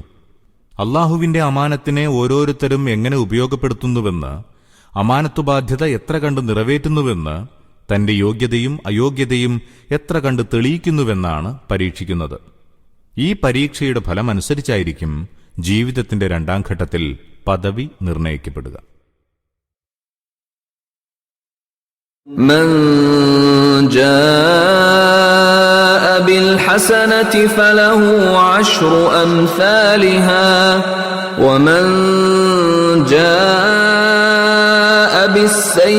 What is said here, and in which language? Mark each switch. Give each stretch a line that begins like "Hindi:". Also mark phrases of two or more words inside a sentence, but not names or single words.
Malayalam: അള്ളാഹുവിന്റെ അമാനത്തിനെ ഓരോരുത്തരും എങ്ങനെ ഉപയോഗപ്പെടുത്തുന്നുവെന്ന്, അമാനത്തുബാധ്യത എത്ര കണ്ട് നിറവേറ്റുന്നുവെന്ന്, തന്റെ യോഗ്യതയും അയോഗ്യതയും എത്ര കണ്ട് തെളിയിക്കുന്നുവെന്നാണ് പരീക്ഷിക്കുന്നത്. ഈ പരീക്ഷയുടെ ഫലമനുസരിച്ചായിരിക്കും ജീവിതത്തിന്റെ 2ാം ഘട്ടത്തിൽ പദവി നിർണയിക്കപ്പെടുക.
Arabic: من جاء بالحسنة فله 10 أمثالها ومن جاء بالسيئة